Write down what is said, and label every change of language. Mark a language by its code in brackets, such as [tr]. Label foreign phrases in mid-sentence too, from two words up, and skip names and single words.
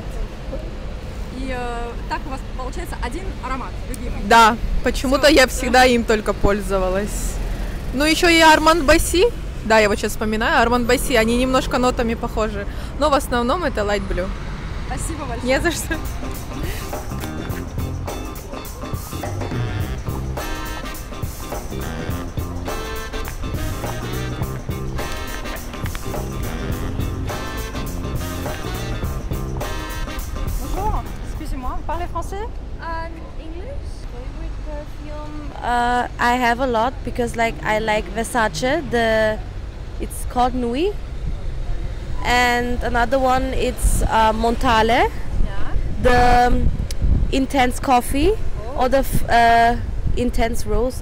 [ru] И так у вас получается один аромат любимый? Да, почему-то я всегда им только пользовалась. Ну еще и Armand Basi. Да, я вот сейчас вспоминаю. Armand Basi, они немножко нотами похожи. Но в основном это Light Blue. Спасибо большое. Не за что. [fr] Bonjour, excusez-moi, vous parlez français? [en] English favorite perfume. I have a lot because I like Versace. It's called Nuit. And another one it's Montale. The intense coffee or the intense rose.